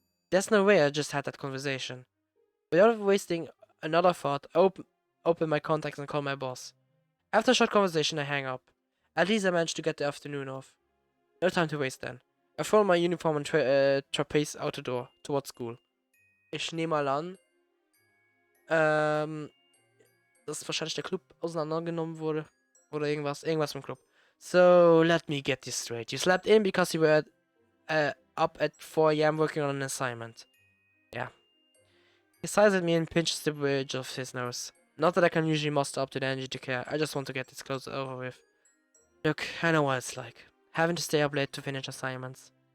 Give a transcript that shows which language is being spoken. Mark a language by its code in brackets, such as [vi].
[en] There's no way I just had that conversation. Without wasting another thought, I open my contacts and call my boss. After a short conversation, I hang up. At least I managed to get the afternoon off. No time to waste then. I throw my uniform and trapeze out the door, towards school. [de] Ich nehme mal an, dass wahrscheinlich der Club auseinandergenommen wurde. Oder irgendwas mit dem Club. [en] So, let me get this straight. You slept in because you were up at 4 AM working on an assignment. Yeah. He sighs at me and pinches the bridge of his nose. Not that I can usually muster up to the energy to care, I just want to get this close over with. Look, I know what it's like. Having to stay up late to finish assignments.